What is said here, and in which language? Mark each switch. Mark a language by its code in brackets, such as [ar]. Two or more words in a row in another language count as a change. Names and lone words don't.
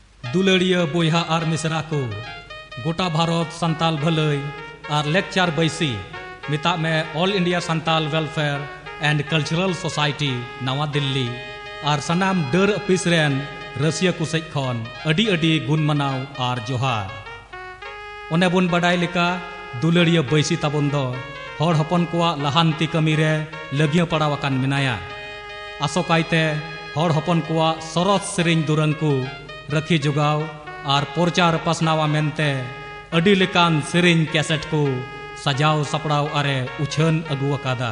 [sat] दुलड़िया बोहा और मिसरा को गोटा भारत संताल भलई और लेक्चर बैसी मिता में ऑल इंडिया संताल वेलफेयर एंड कल्चरल सोसाइटी नवा दिल्ली और सनाम डर ऑफिस रेन रसिया कुसेज खन अडी अडी गुण मनाव और जोहार ओने बुन बडाय लेका दुलड़िया बैसी ताबुन दो हर हपन कोआ लहानती कमी रे लगिया पड़ावाकान मिनाया आसोकायते हर हपन कोआ सरस सेरिंग दुरंग को रखी जुगाव और प्रचार पसनावा मेनते अडी लेकान सेरिंग कैसेट को सजाव सपड़ाव अरे उछन अगुआकादा